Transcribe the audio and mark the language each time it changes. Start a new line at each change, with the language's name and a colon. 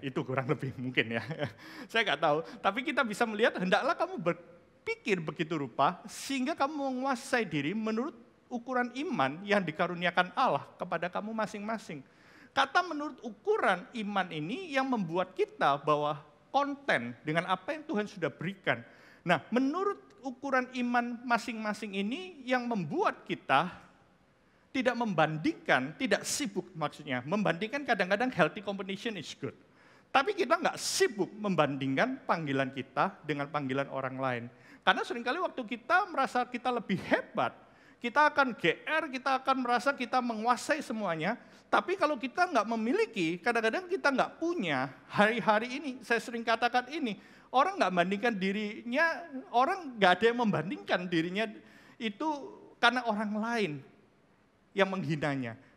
Indonesian: Itu kurang lebih mungkin ya. Saya nggak tahu. Tapi kita bisa melihat, hendaklah kamu berpikir begitu rupa, sehingga kamu menguasai diri menurut ukuran iman yang dikaruniakan Allah kepada kamu masing-masing. Kata menurut ukuran iman ini yang membuat kita bahwa konten dengan apa yang Tuhan sudah berikan. Nah, menurut ukuran iman masing-masing ini yang membuat kita tidak membandingkan, tidak sibuk maksudnya. Membandingkan kadang-kadang
English: healthy competition is good.
Indonesian: Tapi kita nggak sibuk membandingkan panggilan kita dengan panggilan orang lain. Karena seringkali waktu kita merasa kita lebih hebat, kita akan GR, kita akan merasa kita menguasai semuanya. Tapi kalau kita nggak memiliki, kadang-kadang kita nggak punya. Hari-hari ini, saya sering katakan ini, orang nggak membandingkan dirinya, orang nggak ada yang membandingkan dirinya itu karena orang lain yang menghinanya.